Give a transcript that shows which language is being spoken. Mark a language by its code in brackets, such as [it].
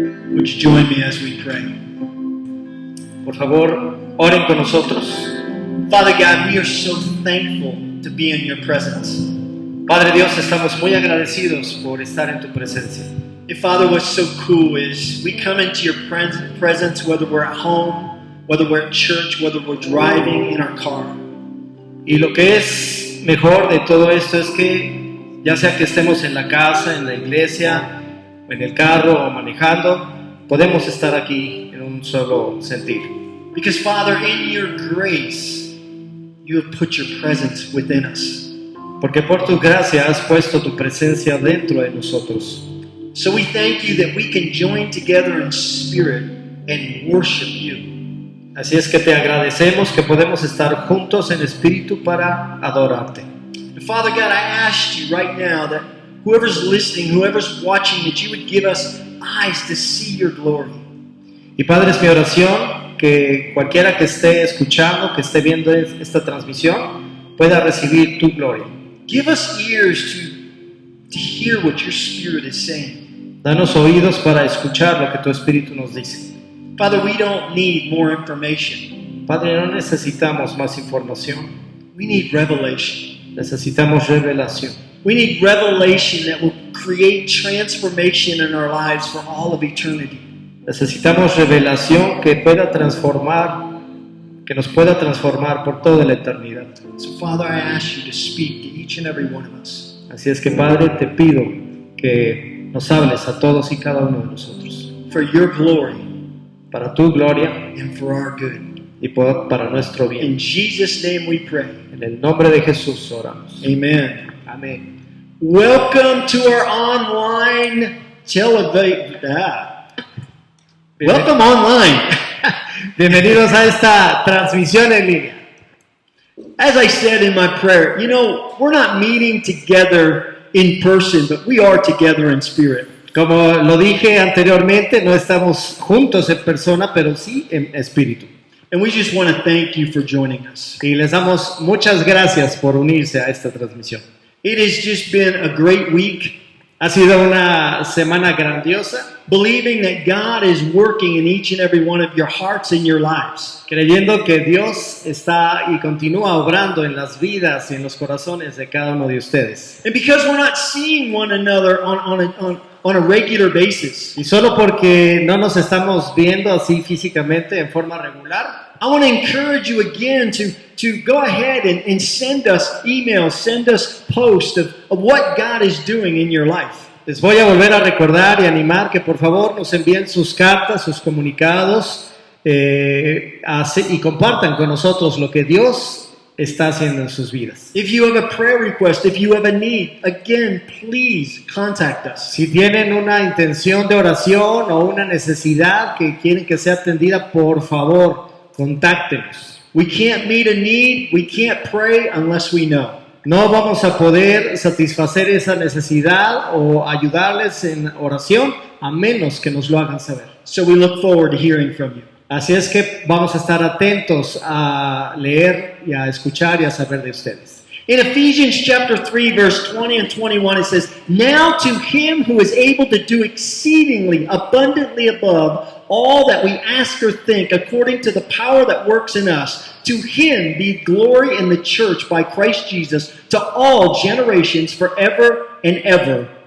[en] Would you join me as we pray? [es] Por favor, oren con nosotros. [en] Father God, we are so thankful to be in your presence. [es] Padre Dios, estamos muy agradecidos por estar en tu presencia. [en] And Father, what's so cool is we come into your presence, whether we're at home, whether we're at church, whether we're driving in our car. [es] Y lo que es mejor de todo esto es que ya sea que estemos en la casa, en la iglesia, o en el carro o manejando, podemos estar aquí en un solo sentir. [en] Because Father, in your grace, you have put your presence within us. [es] Porque por tu gracia has puesto tu presencia dentro de nosotros. [en] So we thank you that we can join together in spirit and worship you. [es] Así es que te agradecemos que podemos estar juntos en espíritu para adorarte. [en] And Father God, I ask you right now that whoever's listening, whoever's watching, that you would give us eyes to see your glory. [es] Y Padre, es mi oración que cualquiera que esté escuchando, que esté viendo esta transmisión, pueda recibir tu gloria. [en] Give us ears to hear what your Spirit is saying. [es] Danos oídos para escuchar lo que tu Espíritu nos dice. [en] Father, we don't need more information. [es] Padre, no necesitamos más información, [en] We need revelation. [es] necesitamos revelación. [en] We need revelation that will create transformation in our lives for all of eternity. [es] Necesitamos revelación que pueda transformar, que nos pueda transformar por toda la eternidad. [en] So Father, I ask you to speak to each and every one of us. [es] Así es que Padre, te pido que nos hables a todos y cada uno de nosotros, [en] For your glory [es] para tu gloria [en] and for our good. [es] y para nuestro bien. [en] In Jesus' name we pray. [es] En el nombre de Jesús oramos. [en] Amen. [es] Amén. [en] Welcome to our online television. Welcome online. [es] Bienvenidos a esta transmisión en línea. [en] As I said in my prayer, you know, we're not meeting together in person, but we are together in spirit. [es] Como lo dije anteriormente, no estamos juntos en persona, pero sí en espíritu. [en] And we just want to thank you for joining us. [es] Y les damos muchas gracias por unirse a esta transmisión. [en] It has just been a great week, [es] Ha sido una semana grandiosa, [en] believing that God is working in each and every one of your hearts and your lives. [es] creyendo que Dios está y continúa obrando en las vidas y en los corazones de cada uno de ustedes. [en] And because we're not seeing one another on a regular basis, [es] Y solo porque no nos estamos viendo así físicamente en forma regular, [en] I want to encourage you again to go ahead and send us emails, send us posts of what God is doing in your life. [es] les voy a volver a recordar y animar que por favor nos envíen sus cartas, sus comunicados y compartan con nosotros lo que Dios está haciendo en sus vidas. [en] If you have a prayer request, if you have a need, again, please contact us. [es] Si tienen una intención de oración o una necesidad que quieren que sea atendida, por favor, contáctenos. [en] We can't meet a need, we can't pray unless we know. [es] No vamos a poder satisfacer esa necesidad o ayudarles en oración a menos que nos lo hagan saber. [en] So we look forward to hearing from you. [es] Así es que vamos a estar atentos a leer y a escuchar y a saber de ustedes. [en] In Ephesians chapter 3, verse 20 and 21, it says, "Now to him who is able to do exceedingly abundantly above all that we ask or think, according to the power that works in us, to him be glory in the church by Christ Jesus, to all generations forever and ever.